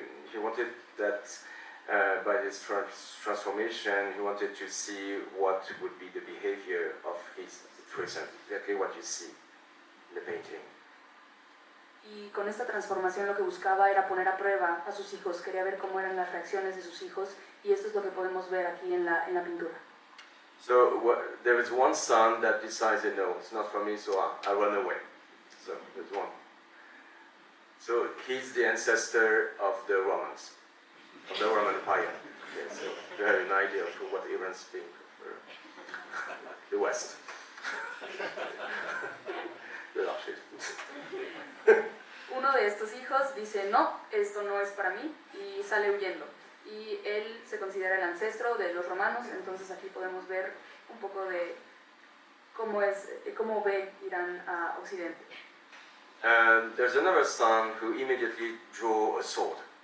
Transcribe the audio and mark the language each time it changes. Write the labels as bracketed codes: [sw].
[en] He wanted that by this transformation, he wanted to see what would be the behavior of his 3 sons. Exactly what you see in the painting. [es] Y con esta transformación lo que buscaba era poner a prueba a sus hijos, quería ver cómo eran las reacciones de sus hijos, y esto es lo que podemos ver aquí en la pintura. [en] So there is one son that decides, no, it's not for me, so I'll run away. So there's one. So he's the ancestor of the Romans, of the Roman Empire. Okay, so you have an idea of what Iranians think of the West. [es] Uno de estos hijos dice, no, esto no es para mí, y sale huyendo. Y él se considera el ancestro de los romanos, entonces aquí podemos ver un poco de cómo ve Irán a Occidente. [en] And there's another son who immediately drew a sword.